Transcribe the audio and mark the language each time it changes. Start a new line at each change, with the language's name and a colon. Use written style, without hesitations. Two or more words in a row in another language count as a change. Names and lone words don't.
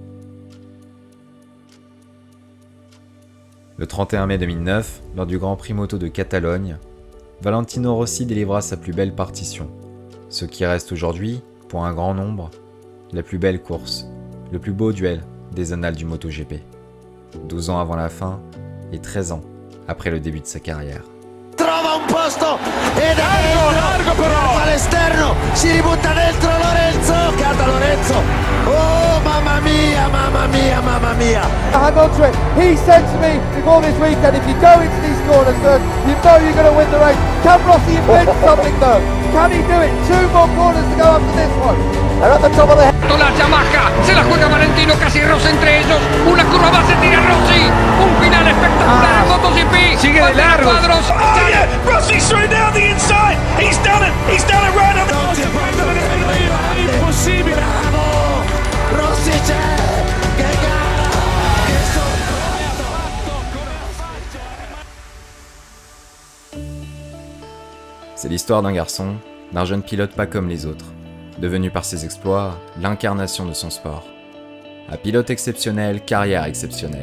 French: Le 31 mai 2009, lors du Grand Prix moto de Catalogne, Valentino Rossi délivra sa plus belle partition. Ce qui reste aujourd'hui, pour un grand nombre, la plus belle course, le plus beau duel des annales du MotoGP. 12 ans avant la fin et 13 ans après le début de sa carrière.
Italian: Trova un posto ed è largo però all'esterno, si ributta dentro Lorenzo, cata Lorenzo, oh mamma mia, mamma mia, mamma mia.
English: Hang on to it, he said to me before this weekend, if you go into these corners first, you know you're going to win the race. Can Rossi invent something though? Can he do it? 2 more corners to go after this one. They're at the top of the head.
Spanish: La Yamaha, se la juega Valentino, casi rosa entre ellos, una curva más, se tira Rossi, un final espectacular en MotoGP, sigue de largo.
English: Oh yeah, Rossi's through down the inside, he's done it right on the...
Italian: Impossibile, bravo, Rossi c'è, che gara, che
French: C'est l'histoire d'un garçon, d'un jeune pilote pas comme les autres, devenu par ses exploits l'incarnation de son sport. Un pilote exceptionnel, carrière exceptionnelle.